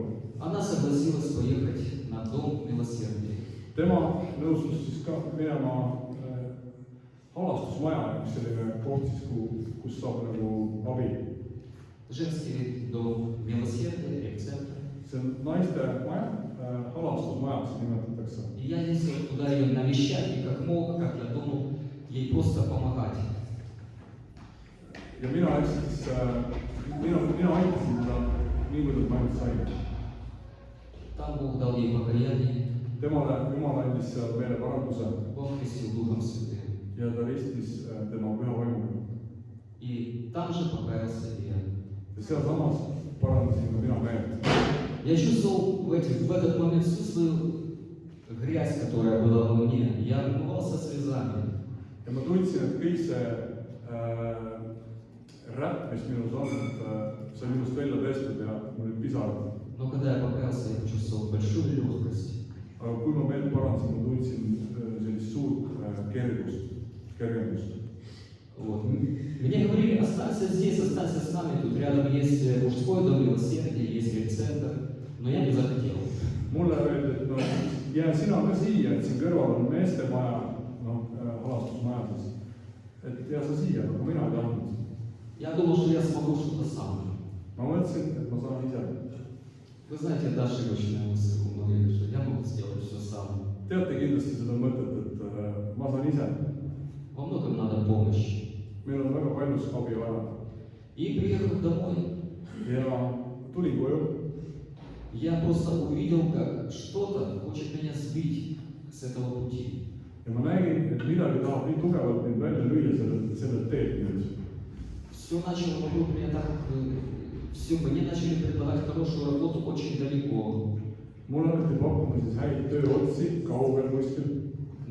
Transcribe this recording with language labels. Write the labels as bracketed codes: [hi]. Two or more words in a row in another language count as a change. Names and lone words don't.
[ru] Она согласилась поехать на дом милосердия. [et] Tema nõustus siis ka minema halastusmaja, üks selline koht siis, kus saab nagu abi. [ru] Женский дом милосердия, репцентр. [et] See on naiste maja, halastusmajaks nimetatakse. [ru] И я ездил туда ее навещать, и как мог, как я думал, ей просто помогать. [et] Ja mina läksin siis, mina aitasin teda nii, kuidas ma ainult sain. [ru] Там Бог дал ей покаяние, [et] Temale Jumal andis seal meile paranduse [ru] Бог крестил Духом Святым. [et] ja ta ristis tema püha vaimuga. [ru] И там же покаялся и я. [et] Ja sealsamas parandasin ka mina meelt. [ru] Я чувствовал в этот момент всю свою грязь, которая была во мне. Я умывался слезами. [et] Ja ma tundsin, et kõik see räpp, mis minus on, et see on minust välja pestud ja mul olid pisarad. [ru] Но когда я покаялся, я почувствовал большую легкость. [et] Aga kui ma meelt parandasin, ma tundsin sellist suurt kergendust. [ru] Вот. Мне говорили, останься здесь, останься с нами. Тут рядом есть мужской дом милосердия, есть репцентр. Но я не захотел. [et] Mulle öeldi, et no, jää sina ka siia, et siin kõrval on meestemaja, halastusmaja siis. Et jää sa siia, aga mina ei tahtnud. [ru] Я думал, что я смогу что-то сам. [et] Ma mõtlesin, et ma saan ise. [ru] Вы знаете, это ошибочная мысль у многих, что я могу сделать все сам. [et] Teate kindlasti seda mõtet, et ma saan ise. [ru] Во многом надо помощь. [et] Meil on väga paljus abi vaja. [ru] И приехав домой, [et] Ja tulin koju. [ru] я просто увидел, как что-то хочет меня сбить с этого пути. [et] Ja ma nägin, et midagi tahab nii tugevalt mind välja lüüa sellelt teelt nüüd. [ru] Все начало вокруг меня так, мне начали предлагать хорошую работу очень далеко. [et] Mulle hakati pakkuma siis häid tööotsi kaugel kuskil.